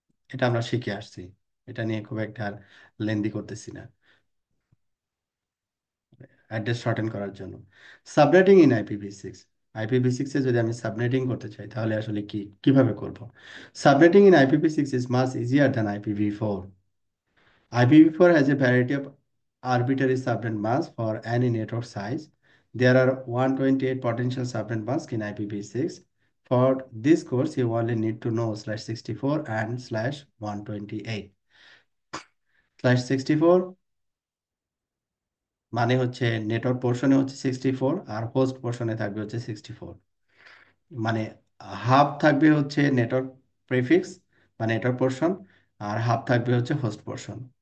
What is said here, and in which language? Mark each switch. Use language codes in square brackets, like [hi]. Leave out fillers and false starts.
[bn] এটা আমরা শিখে আসছি, এটা নিয়ে খুব একটা লেন্দি করতেছি না। অ্যাড্রেস শর্টেন করার জন্য সাবনেটিং ইন IPv6। IPv6 এ যদি আমি সাবনেটিং করতে চাই তাহলে আসলে কিভাবে করব? [en] Subnetting in IPv6 is much easier than IPv4। IPv4 has a variety of arbitrary subnet masks for any network size. There are 128 potential subnet masks in IPv6. For this course, you only need to know /64 and /128. [bn] /64 মানে হচ্ছে network পোর্শনে হচ্ছে 64, আর host পোর্শনে থাকবে হচ্ছে 64। মানে half থাকবে হচ্ছে network prefix বা network portion, আর half থাকবে হচ্ছে হোস্ট পোর্শন।